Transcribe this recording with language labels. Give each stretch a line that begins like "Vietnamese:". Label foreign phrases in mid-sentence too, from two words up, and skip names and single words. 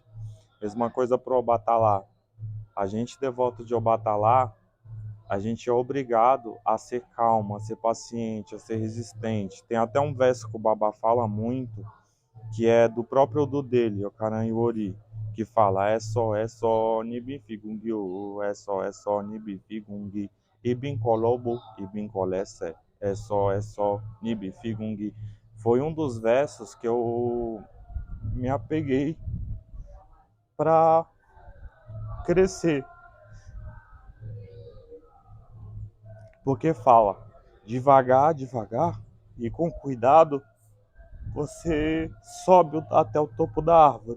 Portuguese: Mesma coisa pro Obatalá. A gente devoto de Obatalá, a gente é obrigado a ser calmo, a ser paciente, a ser resistente. Tem até um verso que o Babá fala muito, que é do próprio Odu dele, Ocaranhuori, que fala
Yoruba: é só, nibi figungi, é só, nibi figungi, ibin kolobo, ibin kolesse, é só, nibi figungi.
Portuguese: Foi um dos versos que eu me apeguei para crescer, porque fala devagar, devagar e com cuidado você sobe até o topo da árvore.